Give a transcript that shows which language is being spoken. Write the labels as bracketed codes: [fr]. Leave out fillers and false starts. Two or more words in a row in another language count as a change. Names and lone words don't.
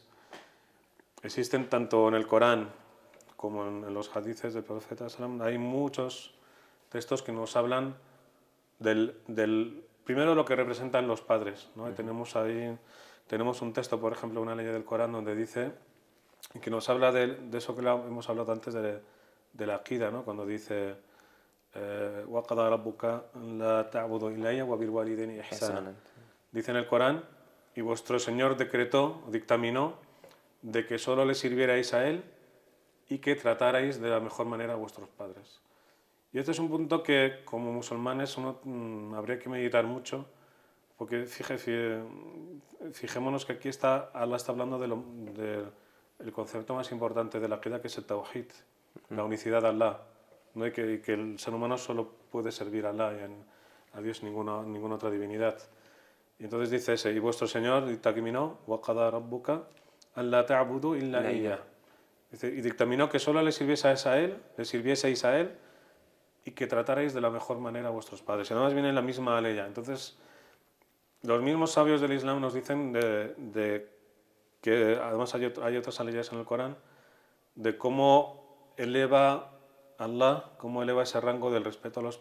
[es] Existen tanto en el Corán como en los hadices del profeta, hay muchos textos que nos hablan del primero lo que representan los padres, ¿no? Tenemos un texto, por ejemplo, una ley del Corán donde dice que nos habla de eso que hemos hablado antes de la aqida, ¿no? Cuando dice [ar] وَقَضَى رَبُّكَ لَا تَعْبُدُوا إِلَّيَّ وَبِالْوَالِدَيْنِ إِحْسَانًا. [es] Dice en el Corán, y vuestro Señor dictaminó de que solo le sirvierais a Él y que tratarais de la mejor manera a vuestros padres. Y este es un punto que como musulmanes uno habría que meditar mucho, porque fijémonos que aquí Allah está hablando del concepto más importante de la aqida, que es el tawhid, la unicidad de Allah, ¿no? Y que el ser humano solo puede servir a Allah y a Dios ninguna otra divinidad. Y entonces dice ese, y vuestro Señor dictaminó, [ar] وَقَضَى رَبُّكَ أَلَّا تَعْبُدُوا إِلَّا La إِيَّاهُ. IA. [es] Dice, y dictaminó que solo le sirvieseis a él, y que tratarais de la mejor manera a vuestros padres. Y además viene la misma aleya. Entonces, los mismos sabios del Islam nos dicen de que además hay otras aleyas en el Corán de cómo eleva Allah, cómo eleva ese rango del respeto a los